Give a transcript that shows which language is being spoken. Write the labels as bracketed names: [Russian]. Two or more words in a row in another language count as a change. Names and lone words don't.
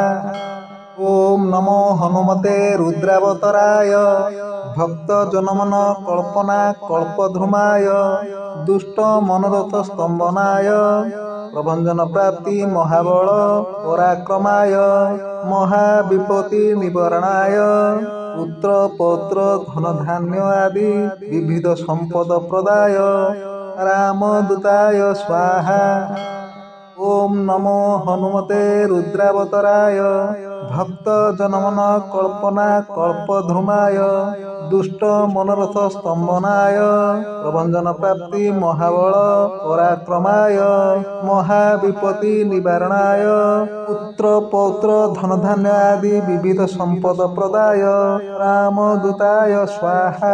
[Sanskrit] ওম নমো হনুমতে রুদ্রাবতরায় ভক্ত জনমন কল্পনা কল্পধ্রুমায় দুষ্ট মনোরথ স্তম্ভনায় প্রভঞ্জন প্রাপ্তি মহাবল পরাক্রমায় মহাবিপত্তি নিবারণায় পুত্র পৌত্র ধনধান্য আদি বিবিধ সম্পদ প্রদায় রামদূতায় স্বাহা। ओम नमो हनुमते रुद्रावताराय भक्त जनमन कल्पना कल्पध्रुमाय दुष्ट मनोरथ स्तंभनाय प्रभंजन प्राप्ति महाबल पराक्रमाय महाविपत्ति निवारणाय पुत्र पौत्र धन धान्य आदि विविध संपद प्रदाय रामदूताय स्वाहा।